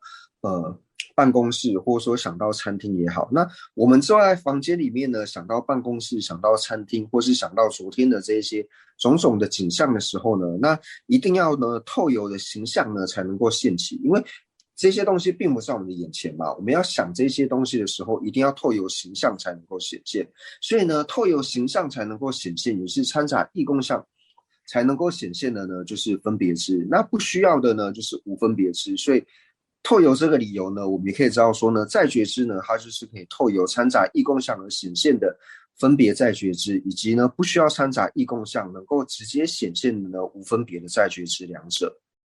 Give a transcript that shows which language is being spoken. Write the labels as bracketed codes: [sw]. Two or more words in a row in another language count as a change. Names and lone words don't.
[zh] 辦公室，或者說想到餐廳也好，那我們坐在房間裡面呢想到辦公室，想到餐廳，或是想到昨天的這些種種的景象的時候呢，那一定要呢透由的形象呢才能夠現起，因為這些東西並不在我們的眼前嘛，我們要想這些東西的時候一定要透由形象才能夠顯現，所以呢透由形象才能夠顯現，也是摻雜異共相才能夠顯現的呢就是分別知，那不需要的呢就是無分別知。所以透由這個理由呢我們也可以知道說呢在覺知呢它就是可以透由摻雜異共相而顯現的分別在覺知，以及呢不需要摻雜異共相能夠直接顯現的呢無分別的在覺知兩者。